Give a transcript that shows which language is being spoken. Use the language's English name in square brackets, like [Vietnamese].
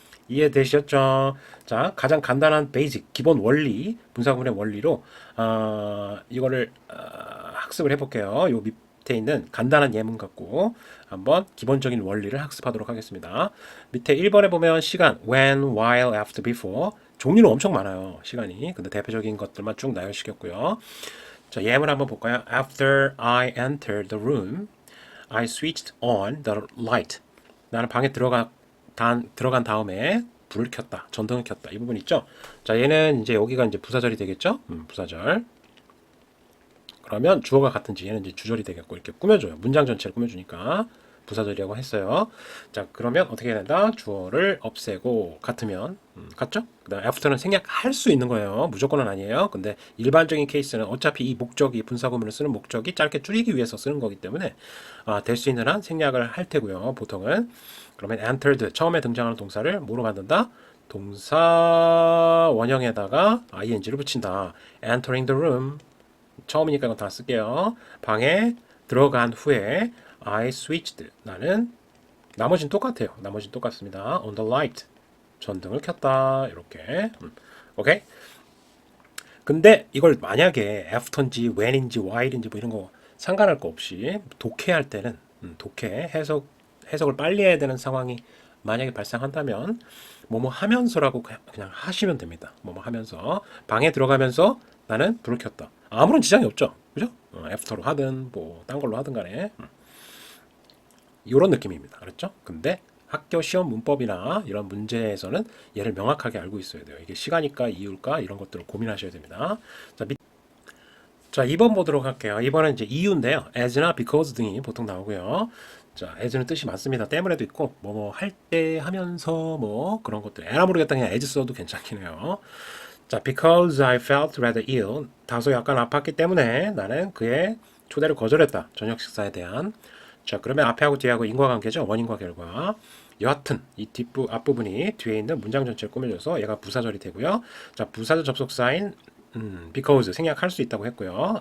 [Korean] 이해되셨죠? 자, 가장 간단한 베이직 기본 원리 분사구문의 원리로 이거를 학습을 해볼게요. 요 밑에 있는 간단한 예문 갖고 한번 기본적인 원리를 학습하도록 하겠습니다. 밑에 1번에 보면 시간 when, while, after, before 종류는 엄청 많아요. 시간이. 근데 대표적인 것들만 쭉 나열시켰고요. 자, 예문 한번 볼까요? [English] After I entered the room, I switched on the light. [Korean] 나는 방에 들어간 다음에 불을 켰다. 전등을 켰다. 이 부분 있죠? 자, 얘는 이제 여기가 이제 부사절이 되겠죠? 부사절. 그러면 주어가 같은지 얘는 이제 주절이 되겠고 이렇게 꾸며줘요. 문장 전체를 꾸며주니까 부사절이라고 했어요. 자, 그러면 어떻게 해야 된다? 주어를 없애고 같으면 같죠? 그다음 after는 생략할 수 있는 거예요. 무조건은 아니에요. 근데 일반적인 케이스는 어차피 이 목적이 분사구문을 쓰는 목적이 짧게 줄이기 위해서 쓰는 거기 때문에 될 수 있는 한 생략을 할 테고요. 보통은 그러면 entered 처음에 등장하는 동사를 뭐로 만든다? 동사 원형에다가 ing를 붙인다. [English] entering the room [Korean] 처음이니까 이건 다 쓸게요. 방에 들어간 후에 [English] I switched [Korean] 나는 나머지는 똑같아요. 나머지는 똑같습니다. [English] on the light [Korean] 전등을 켰다. 이렇게 오케이. 근데 이걸 만약에 after인지 when인지 while인지 뭐 이런 거 상관할 거 없이 독해할 때는 독해 해석을 빨리 해야 되는 상황이 만약에 발생한다면 뭐뭐 하면서라고 그냥 하시면 됩니다. 뭐뭐 하면서 방에 들어가면서 나는 불을 켰다. 아무런 지장이 없죠. 그죠? 애프터로 하든 뭐 딴 걸로 하든 간에 이런 느낌입니다. 그렇죠? 근데 학교 시험 문법이나 이런 문제에서는 얘를 명확하게 알고 있어야 돼요. 이게 시간일까 이유일까 이런 것들을 고민하셔야 됩니다. 자, 2번 보도록 할게요. 2번은 이제 이유인데요. as나 because 등이 보통 나오고요. 자, as는 뜻이 많습니다. 때문에도 있고 뭐 할 때 하면서 뭐 그런 것들. 에라 모르겠다 그냥 as 써도 괜찮긴 해요. [English] 자, because I felt rather ill. [Korean] 다소 약간 아팠기 때문에 나는 그의 초대를 거절했다. 저녁 식사에 대한. 자, 그러면 앞에하고 뒤하고 인과관계죠. 원인과 결과. 여하튼 이 앞부분이 뒤에 있는 문장 전체를 꾸며줘서 얘가 부사절이 되고요. 자, 부사절 접속사인 because 생략할 수 있다고 했고요.